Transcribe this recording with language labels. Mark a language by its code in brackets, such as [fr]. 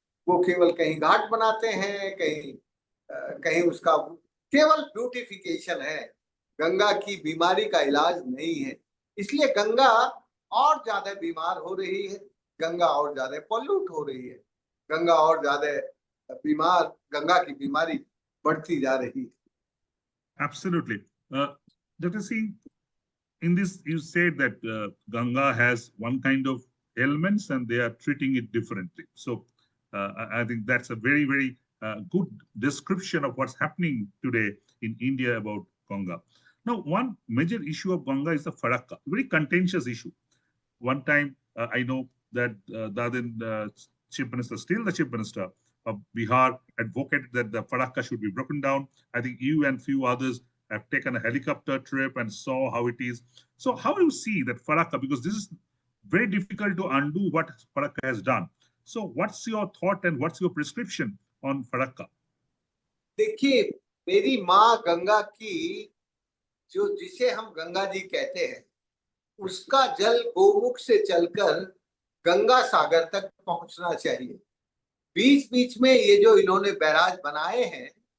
[hi] वो केवल कहीं घाट बनाते हैं, कहीं उसका केवल ब्यूटिफिकेशन है, गंगा की बीमारी का इलाज नहीं है। इसलिए गंगा और ज्यादा बीमार हो रही है, गंगा और ज्यादा पॉल्यूट हो रही है, गंगा और ज्यादा बीमार, गंगा की बीमारी बढ़ती जा रही है। [en] Absolutely. Dr. Singh, in this you said that Ganga has one kind of ailments and they are treating it differently. So I think that's a very, very good description of what's happening today in India about Ganga. Now, one major issue of Ganga is the Farakka, very contentious issue. One time, I know that the Chief Minister, still the Chief Minister of Bihar, advocated that the Farakka should be broken down. I think you and few others have taken a helicopter trip and saw how it is. So how do you see that Farakka? Because this is very difficult to undo what Farakka has done. So what's your thought and what's your prescription on Farakka? [hi] देखिए, मेरी माँ गंगा की, जिसे हम गंगा जी कहते हैं, उसका जल गोमुख से चलकर गंगा सागर तक पहुंचना चाहिए। बीच बीच में ये जो इन्होंने बैराज बनाए हैं,